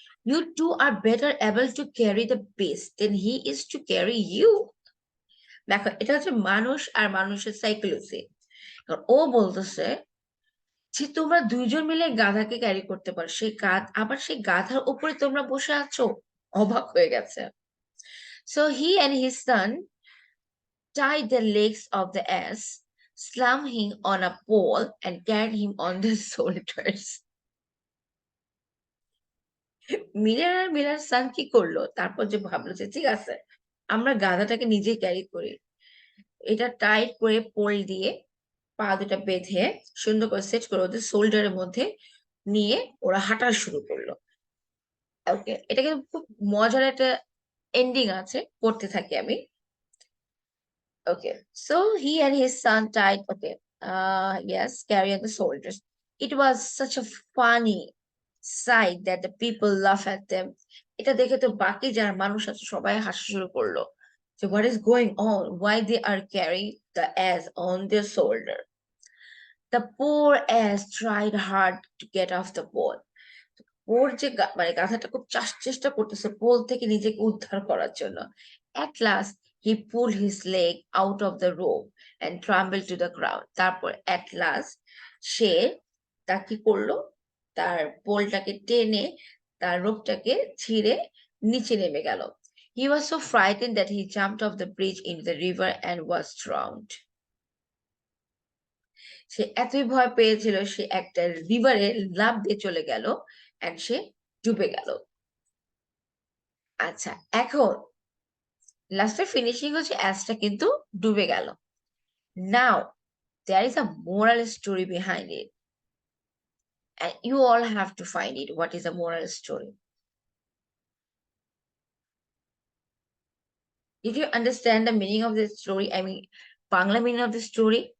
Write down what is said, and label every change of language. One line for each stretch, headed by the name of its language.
English: You two are better able to carry the beast than he is to carry you.
Bangla: দেখো, এটা হচ্ছে মানুষ আর মানুষের সাইকোলজি। ও বলতেছে যে তোমরা দুইজন মিলে গাধাকে ক্যারি করতে পারো, সেই আবার সেই গাধার উপরে তোমরা বসে আছো। অবাক হয়ে গেছে।
English: So he and his son tied the legs of the ass, slung him on a pole, and carried him on their shoulders.
Bangla: Miller আর Miller সান কি করলো, তারপর যে ভাবলো যে ঠিক আছে আমরা গাধাটাকে নিজে ক্যারি করি। এটা টাইট করে পোল দিয়ে পা দুটা বেঁধে সুন্দর করে সেট করে ওদের শোল্ডারের মধ্যে নিয়ে ওরা হাঁটা শুরু করলো। ওকে, এটা কিন্তু খুব মজার একটা এন্ডিং আছে, পড়তে থাকি আমি।
English: Okay, so he and his son tied, okay, yes, carrying the soldiers. It was such a funny sight that the people laugh at them.
Bangla: এটা দেখে তো বাকি যারা মানুষ আছে সবাই হাসা শুরু করলো।
English: So what is going on? Why they are carrying the ass on their shoulder? The poor ass tried hard to get off the boat.
Bangla: ওর যে মানে গাধাটা খুব চেষ্টা করতেছে পোল থেকে নিজেকে উদ্ধার করার জন্য।
English: At last he pulled his leg out of the rope and tumbled to the ground.
Bangla: তারপর
English: at last
Bangla: সে তা কি করলো, তার পোলটাকে টেনে তার রোপটাকে ছিঁড়ে নিচে নেমে গেল।
English: He was so frightened that he jumped off the bridge into the river and was drowned.
Bangla: সে এতই ভয় পেয়েছিল সে একটা রিভারে লাফ দিয়ে চলে গেল, এন্ড সে ডুবে গেল। আচ্ছা, এখন লাস্টের ফিনিশিং হচ্ছে অ্যাসটা কিন্তু ডুবে গেল।
English: Now there is a moral story behind it, and you all have to find it. What is a moral story? Did you understand the meaning of the story? I mean, Bangla meaning of the story?